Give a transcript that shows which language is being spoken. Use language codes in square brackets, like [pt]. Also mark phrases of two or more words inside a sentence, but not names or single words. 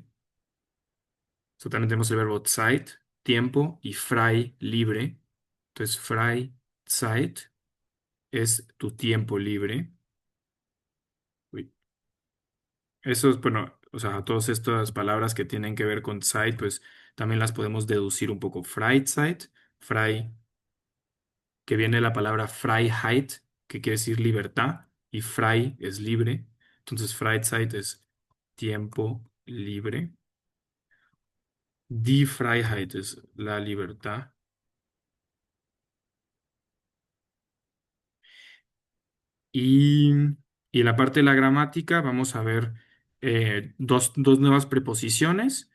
[es] So, también tenemos el verbo Zeit, tiempo, y frei, libre. Entonces, Freizeit es tu tiempo libre. Uy. Eso es, bueno, o sea, todas estas palabras que tienen que ver con Zeit, pues también las podemos deducir un poco. Freizeit, frei, que viene de la palabra Freiheit, que quiere decir libertad, y frei es libre. Entonces, Freizeit es tiempo libre. [de] Die Freiheit [es] es la libertad. Y, y en la parte de la gramática vamos a ver dos nuevas preposiciones.